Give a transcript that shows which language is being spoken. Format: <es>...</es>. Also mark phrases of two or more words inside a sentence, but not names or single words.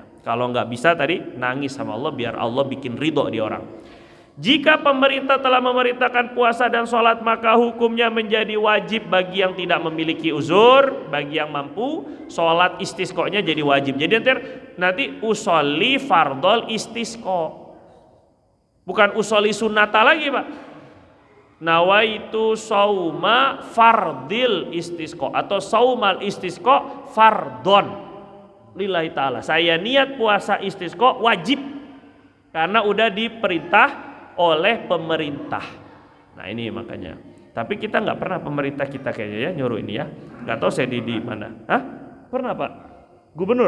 <id>Kalau nggak bisa tadi nangis sama Allah biar Allah bikin ridho di orang. Jika pemerintah telah memerintahkan puasa dan sholat, maka hukumnya menjadi wajib bagi yang tidak memiliki uzur. Bagi yang mampu, sholat istisqonya jadi wajib. Jadi nanti</id> <ar>أصلي فرض الاستسقاء,</ar> <id>bukan</id> <ar>أصلي سنة</ar> <id>lagi Pak.</id> <ar>نويت صوم فرض الاستسقاء atau صوم الاستسقاء فرضا لله تعالى.</ar> <id>Saya niat puasa istisqo wajib karena udah diperintah oleh pemerintah. Nah ini makanya. Tapi kita nggak pernah, pemerintah kita kayaknya ya nyuruh ini ya. Nggak tahu saya di mana. Hah? Pernah Pak? Gubernur?</id>